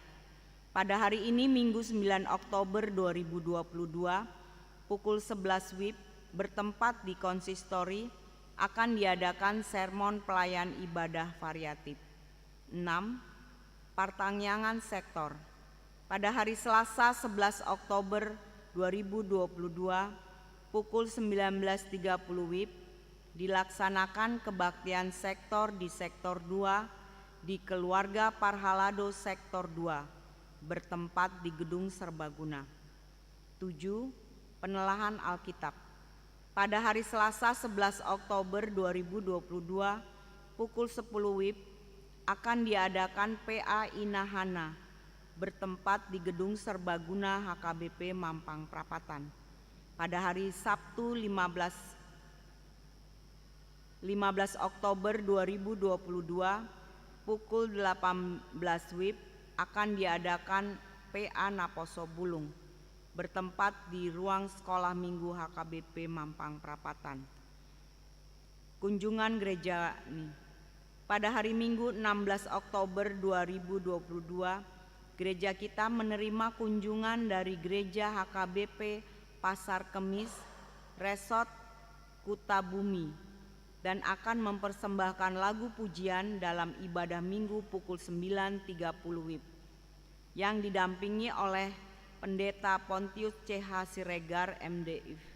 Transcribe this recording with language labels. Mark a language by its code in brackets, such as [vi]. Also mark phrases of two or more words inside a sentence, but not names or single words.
[id] Pada hari ini Minggu 9 Oktober 2022 pukul 11 WIB bertempat di konsistori akan diadakan sermon pelayan ibadah variatif. 6. Pertanyaan sektor. Pada hari Selasa 11 Oktober 2022 pukul 19.30 WIB dilaksanakan kebaktian sektor di sektor 2 di Keluarga Parhalado sektor 2 bertempat di Gedung Serbaguna. 7. Penelahan Alkitab. Pada hari Selasa 11 Oktober 2022 pukul 10 WIB akan diadakan PA Inahana bertempat di Gedung Serbaguna HKBP Mampang Perapatan. Pada hari Sabtu 15 Oktober 2022 pukul 18 WIB akan diadakan PA Naposo Bulung bertempat di ruang sekolah minggu HKBP Mampang Perapatan. Kunjungan gereja ini. Pada hari Minggu 16 Oktober 2022, gereja kita menerima kunjungan dari gereja HKBP Pasar Kemis, Resort Kutabumi, dan akan mempersembahkan lagu pujian dalam ibadah Minggu pukul 9.30 WIB, yang didampingi oleh Pendeta Pontius CH Siregar MDIF.